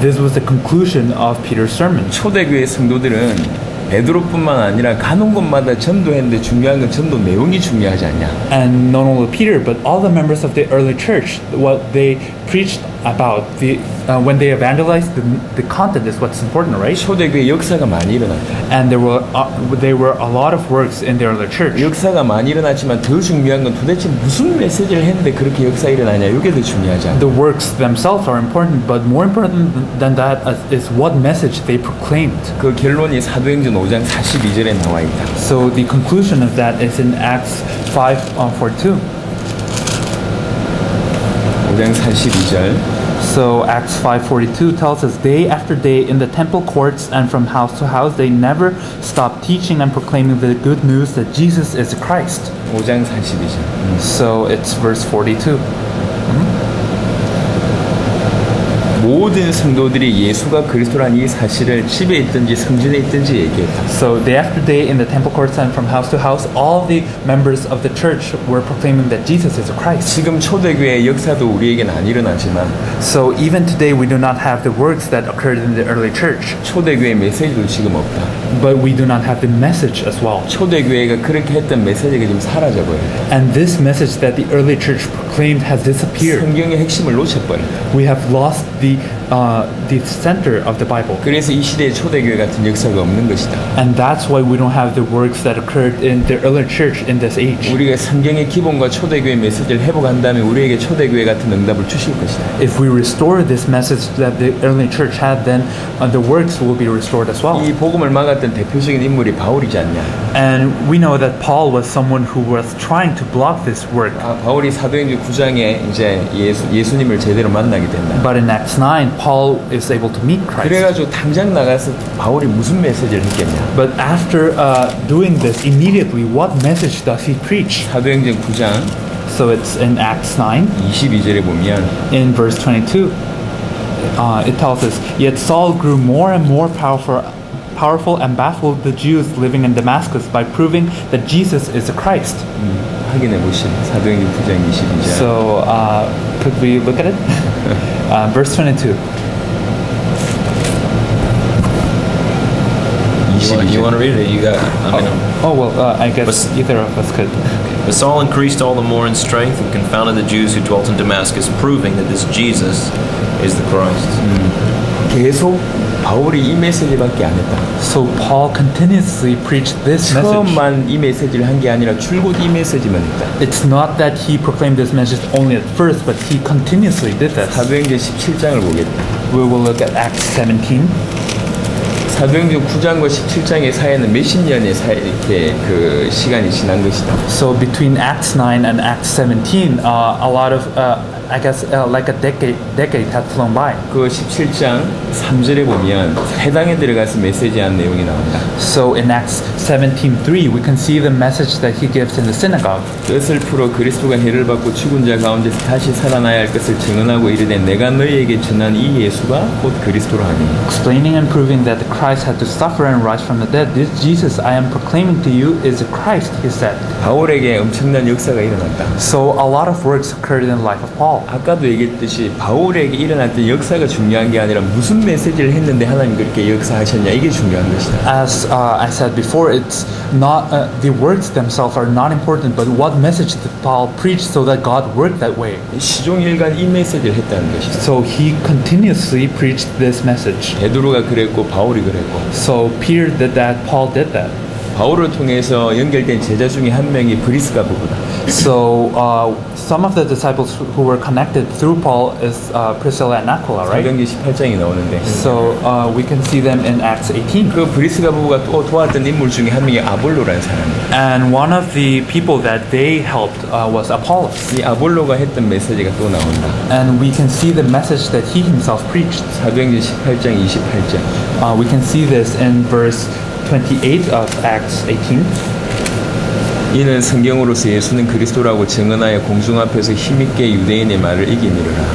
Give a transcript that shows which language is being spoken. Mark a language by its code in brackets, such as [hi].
[en] This was the conclusion of Peter's sermon. [ko] 초대교회 성도들은 베드로뿐만 아니라 가는 곳마다 전도했는데 중요한 건 전도 내용이 중요하지 않냐. [en] And not only Peter, but all the members of the early church, what they preached about, when they evangelized, the content is what's important, right? [ko] 초대교회 역사가 많이 일어났다. [en] And there were a lot of works in the early church. [ko] 역사가 많이 일어났지만 더 중요한 건 도대체 무슨 메시지를 했는데 그렇게 역사 일어나냐. 이게 더 중요하지 않나. [en] The works themselves are important, but more important than that is what message they proclaimed. [ko] 그 결론이 사도행전 5장 42절에 나와 있다. [en] So the conclusion of that is in Acts 5:42. [ko] 5장 42절. [en] So Acts 5:42 tells us, day after day in the temple courts and from house to house, they never stopped teaching and proclaiming the good news that Jesus is the Christ. [ko] 5장 42절. [en] So it's verse 42. [ko] 모든 성도들이 예수가 그리스도라는 이 사실을 집에 있든지 성전에 있든지 얘기했다. [en] So day after day in the temple courts and from house to house, all the members of the church were proclaiming that Jesus is the Christ. [ko] 지금 초대교회의 역사도 우리에게는 안 일어나지만 [en] So even today we do not have the works that occurred in the early church, [ko] 초대교회 메시지도 지금 없다. [en] but we do not have the message as well. [ko] 초대교회가 그렇게 했던 메시지가 지금 사라져버렸다. [en] And this message that the early church proclaimed has disappeared. [ko] 성경의 핵심을 놓쳐버렸다. [en] We have lost the center of the Bible. [ko] 그래서 이 시대에 초대교회 같은 역사가 없는 것이다. [en] And that's why we don't have the works that occurred in the early church in this age. [ko] 우리가 성경의 기본과 초대교회 메시지를 회복한다면 우리에게 초대교회 같은 응답을 주실 것이다. [en] If we restore this message that the early church had, then the works will be restored as well. [ko] 이 복음을 막았던 대표적인 인물이 바울이지 않냐. [en] And we know that Paul was someone who was trying to block this work. [ko] 바울이 사도행전 9장에 이제 예수님을 제대로 만나게 된다. [en] But in Acts 9, Paul is able to meet Christ. [ko] 그래가지고 당장 나가서 바울이 무슨 메시지를 했겠냐. [en] But after doing this, immediately, what message does he preach? [ko] 사도행전 9장 [en] So it's in Acts 9, [ko] 22절에 보면 [en] in verse 22. It tells us, Yet Saul grew more and more powerful and baffled the Jews living in Damascus by proving that Jesus is the Christ. [ko] 확인해 보시죠. 사도행전 9장 22절. [en] So could we look at it? Verse 22. You want to read it? You got. I mean, Oh, well, I guess either of us could. But Saul increased all the more in strength and confounded the Jews who dwelt in Damascus, proving that this Jesus is the Christ. [ko] 계속 바울이 이 메시지밖에 안 했다. [en] So Paul continuously preached this message. [ko] 처음만 이 메시지를 한 게 아니라 줄곧 이 메시지만 했다. [en] It's not that he proclaimed this message only at first, but he continuously did this. [ko] 사도행전 17장을 보겠다. [en] We will look at Acts 17. [ko] 사도행전 9장과 17장의 사이에는 몇십 년의 사이 이렇게 그 시간이 지난 것이다. [en] So between Acts 9 and Acts 17, a lot of, I guess, like a decade had flown by. [ko] 그 17장 3절에 보면 회당에 들어가서 메시지한 내용이 나온다. [en] So in Acts 17:3, we can see the message that he gives in the synagogue. [ko] 뜻을 풀어 그리스도가 해를 받고 죽은 자 가운데서 다시 살아나야 할 것을 증언하고 이르되 내가 너희에게 전한 이 예수가 곧 그리스도라 하니. [en] Explaining and proving that the Christ had to suffer and rise from the dead. This Jesus I am proclaiming to you is the Christ, he said. [ko] 바울에게 엄청난 역사가 일어났다. [en] So a lot of works occurred in the life of Paul. [ko] 아까도 얘기했듯이 바울에게 일어났던 역사가 중요한 게 아니라 무슨 메시지를 했는데 하나님 그렇게 역사하셨냐 이게 중요한 것이다. [en] As I said before, it's not the words themselves are not important, but what message did Paul preach so that God worked that way. [ko] 시종일관 이 메시지를 했다는 것이다. [en] So he continuously preached this message. [ko] 베드로가 그랬고 바울이 그랬고. [en] So Peter did that, Paul did that. [ko] 바울을 통해서 연결된 제자 중에 한 명이 브리스가 부부다. [en] So some of the disciples who were connected through Paul is Priscilla and Aquila, right? [ko] 사도행전 18장이 나오는데 [en] So we can see them in Acts 18. [ko] 그 브리스가 부부가 또 도왔던 인물 중에 한 명이 아볼로라는 사람이에요. [en] And one of the people that they helped was Apollos. [ko] 이 아볼로가 했던 메시지가 또 나온다. [en] And we can see the message that he himself preached. [ko] 사도행전 18장 28절. [en] We can see this in verse 28 of Acts 18. [ko] 이는 성경으로서 예수는 그리스도라고 증언하여 공중 앞에서 힘있게 유대인의 말을 이기니라.